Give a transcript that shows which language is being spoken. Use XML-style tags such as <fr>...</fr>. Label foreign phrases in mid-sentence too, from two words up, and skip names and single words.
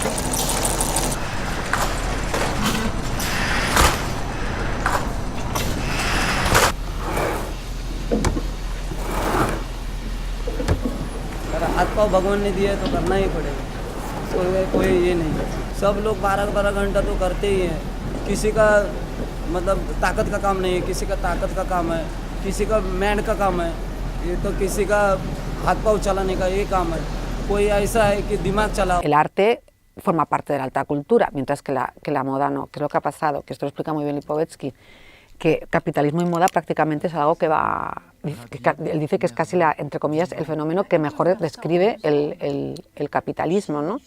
<hi>हाथ पाँव भगवान ने दिया तो करना ही पड़ेगा, कोई ये नहीं है। सब लोग 12-12 घंटा तो करते ही हैं। किसी का मतलब ताकत का काम नहीं है, किसी का ताकत का काम है, किसी का मैंड का काम है, ये तो किसी का हाथ पाँव चलाने का ये काम है, कोई ऐसा है कि दिमाग चला।</hi> <es>El arte forma parte de la alta cultura, mientras que la moda no. ¿Qué es lo que ha pasado? Que esto lo explica muy bien Lipovetsky, que capitalismo y moda prácticamente es algo que va... Él dice que es casi, entre comillas, el fenómeno que mejor describe el capitalismo, ¿no?</es>